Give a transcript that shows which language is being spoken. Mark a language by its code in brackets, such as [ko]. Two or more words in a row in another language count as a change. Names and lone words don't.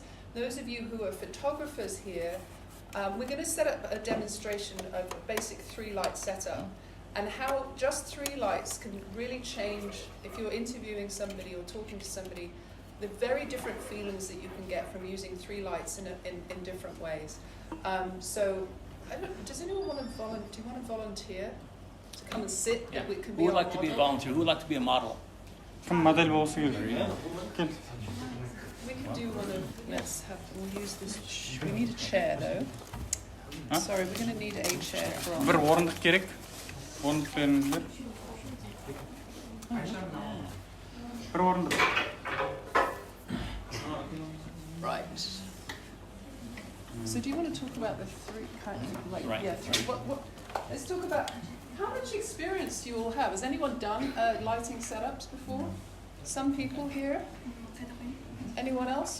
[en] Those of you who are photographers here, we're going to set up a demonstration of a basic 3-light setup, and how just 3 lights can really change, if you're interviewing somebody or talking to somebody, the very different feelings that you can get from using 3 lights in different ways. So, does anyone want to volunteer to come and sit? Yeah. We can Who would like to be a volunteer? Who would like to be a model? [kk] Кім модель болсы келді? Кел. [en] We can do one of, we'll use this, we need a chair though. Huh? Sorry, we're going to need a chair for our... [kk] Бір орындық керек. Орындық беріңіздер. Бір орындық. [en] Right. So do you want to talk about the 3 kind of, like, Right. yeah, 3, let's talk about, how much experience do you all have? Has anyone done lighting setups before? Some people here? Anyone else?